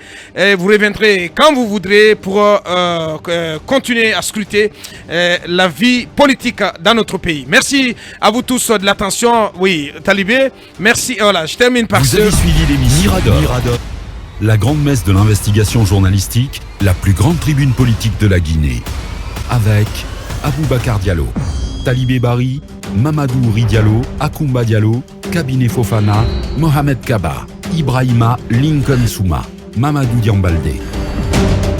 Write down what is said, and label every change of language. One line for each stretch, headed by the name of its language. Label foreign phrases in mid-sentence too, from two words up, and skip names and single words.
French: Vous reviendrez quand vous voudrez pour continuer à scruter la vie politique dans notre pays. Merci à vous tous de l'attention. Oui, Talibé, merci. Voilà, je termine par Vous avez suivi l'émission Mirador, la grande messe de l'investigation journalistique, la plus grande tribune politique de la Guinée. Avec Aboubacar Diallo, Talibé Bari, Mamadou Ouri Diallo, Akoumba Diallo, Kabinet Fofana, Mohamed Kaba, Ibrahima Lincoln Souma, Mamadou Diambaldé.